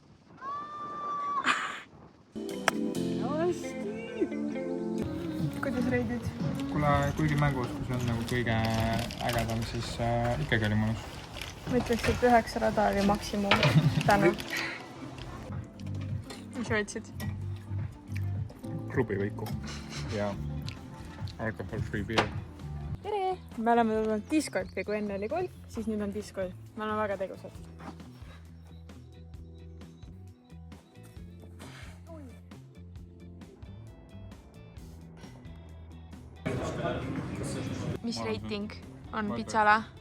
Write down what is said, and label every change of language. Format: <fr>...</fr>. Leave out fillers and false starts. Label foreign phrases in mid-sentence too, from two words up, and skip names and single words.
<et>Kuidas reidid? Kuule, kuigi mänguoskus on nagu kõige ägedam, siis ikkagi oli mõnus. Ma ütleks, et 9 rada oli maksimum täna. Mis võtsid? Krubivõiku ja</et> <en>alcohol-free beer.</en> <et>Tere! Me oleme tulnud discgolfi, kui enne oli golf, siis nüüd on discgolf. Me oleme väga tegusad. Mis reiting on pitsale?</et>